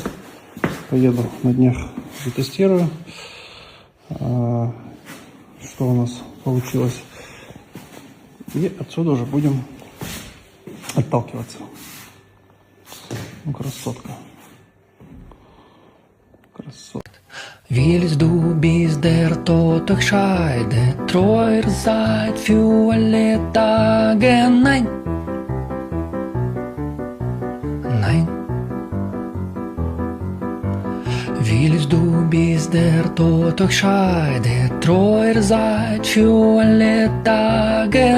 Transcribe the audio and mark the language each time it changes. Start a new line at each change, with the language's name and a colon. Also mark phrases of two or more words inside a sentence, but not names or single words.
Russian: Поеду на днях, затестирую, что у нас получилось. И отсюда уже будем отталкиваться. Ну, красотка. Красотка.
German: Willst du bis der Tod euch scheidet, treuer seid für alle Tage? Nein, nein. Willst du bis der Tod euch scheidet, treuer seid für alle Tage?